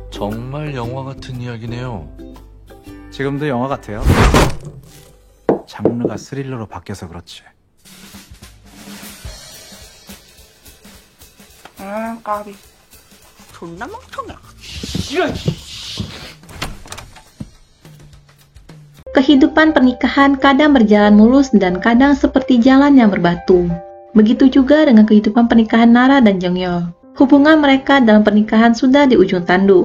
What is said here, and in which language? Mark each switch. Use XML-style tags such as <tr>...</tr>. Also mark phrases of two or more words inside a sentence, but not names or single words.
<ko>정말 영화 같은 이야기네요. 지금도 영화 같아요. 장르가 스릴러로 바뀌어서 그렇지. 까비. 존나 멍청해.</ko> <id>Kehidupan pernikahan kadang berjalan mulus dan kadang seperti jalan yang berbatu. Begitu juga dengan kehidupan pernikahan Nara dan Jongyol. Hubungan mereka dalam pernikahan sudah di ujung tanduk.</id>